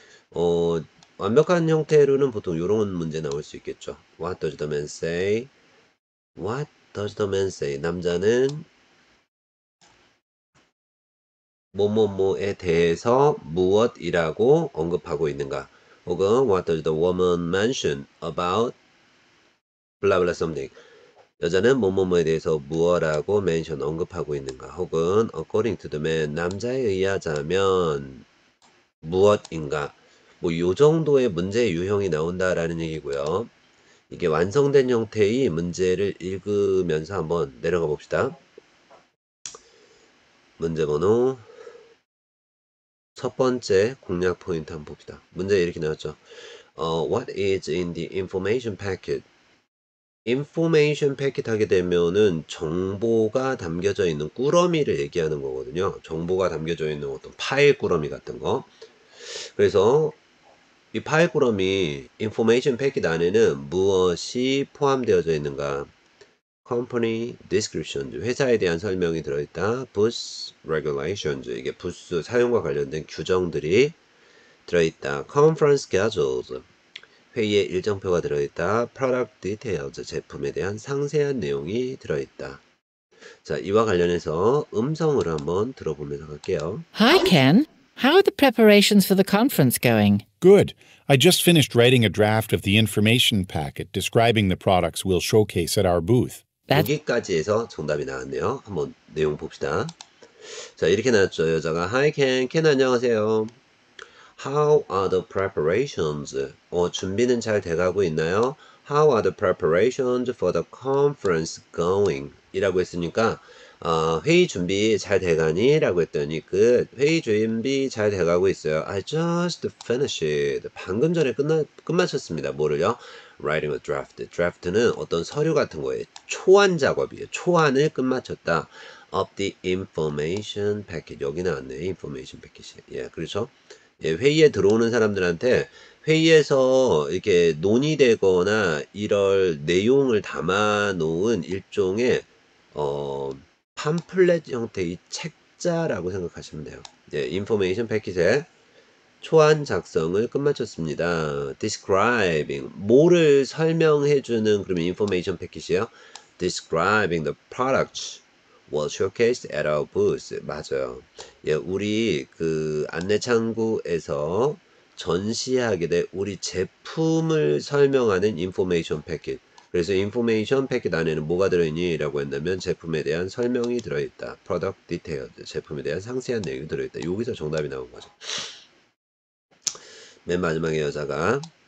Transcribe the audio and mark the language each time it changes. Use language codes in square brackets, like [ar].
[ko] 어, 완벽한 형태로는 보통 이런 문제 나올 수 있겠죠. [en] What does the man say? What does the man say? [ko] 남자는 뭐뭐뭐에 대해서 무엇이라고 언급하고 있는가? [en] 혹은 What does the woman mention about blah blah something? [ko] 여자는 뭐뭐뭐에 대해서 무엇라고 mention 언급하고 있는가? 혹은 [en] according to the man [ko] 남자에 의하자면 무엇인가? 뭐 요 정도의 문제 유형이 나온다라는 얘기고요. 이게 완성된 형태의 문제를 읽으면서 한번 내려가 봅시다. 문제 번호 첫 번째 공략 포인트 한번 봅시다. 문제 이렇게 나왔죠. [en] What is in the information packet? [ko] information packet 하게 되면은 정보가 담겨져 있는 꾸러미를 얘기하는 거거든요. 정보가 담겨져 있는 어떤 파일 꾸러미 같은 거. 그래서 이 파일 꾸러미 information packet 안에는 무엇이 포함되어져 있는가? company descriptions, 회사에 대한 설명이 들어있다. booth regulations, 이게 부스 사용과 관련된 규정들이 들어있다. conference schedules, 회의의 일정표가 들어있다. product details, 제품에 대한 상세한 내용이 들어있다. 자, 이와 관련해서 음성으로 한번 들어보면서 갈게요. [en] Hi, Ken. How are the preparations for the conference going? Good. I just finished writing a draft of the information packet describing the products we'll showcase at our booth. [ko] 여기까지 해서 정답이 나왔네요. 한번 내용 봅시다. 자, 이렇게 나왔죠. 여자가 [en] Hi Ken, [ko] Ken 안녕하세요. [en] How are the preparations? [ko] 준비는 잘 돼가고 있나요? [en] How are the preparations for the conference going? [ko] 이라고 했으니까 회의 준비 잘 돼가니? 라고 했더니 회의 준비 잘 돼가고 있어요. [en] I just finished. [ko] 방금 전에 끝마쳤습니다. 뭐를요? [en] Writing a draft. [ko] draft는 어떤 서류 같은 거예요. 초안 작업이에요. 초안을 끝마쳤다. [en] Of the information packet. [ko] 여기 나왔네요. information packet이. 예, 그렇죠? 예, 회의에 들어오는 사람들한테 회의에서 이렇게 논의되거나 이럴 내용을 담아 놓은 일종의 팜플렛 형태의 책자라고 생각하시면 돼요. 예, 인포메이션 패킷의 초안 작성을 끝마쳤습니다. describing 뭐를 설명해 주는 그러면 인포메이션 패킷이에요. [en] describing the products was showcased at our booth. [ko] 맞아요. 예, 우리 안내 창구에서 전시하게 될 우리 제품을 설명하는 인포메이션 패킷. 그래서 인포메이션 패킷 안에는 뭐가 들어있니? 라고 한다면 제품에 대한 설명이 들어있다. [en] product details. [ko] 제품에 대한 상세한 내용이 들어있다. 여기서 정답이 나온 거죠. 맨 마지막에 여자가